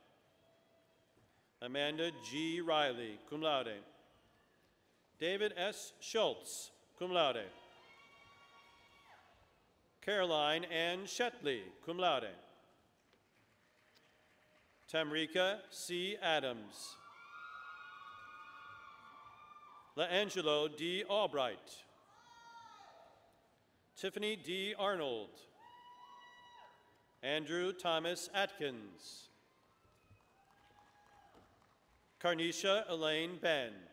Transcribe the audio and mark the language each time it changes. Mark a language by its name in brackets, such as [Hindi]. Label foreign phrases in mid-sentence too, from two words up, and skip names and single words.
[English] Amanda G. Riley, [Latin] cum laude. [English] David S. Schultz, [Latin] cum laude. [English] Caroline Ann Shetley, [Latin] cum laude. [English] Tamrika C. Adams. LaAngelo D. Albright. Tiffany D. Arnold. Andrew Thomas Atkins. Carnisha Elaine Ben.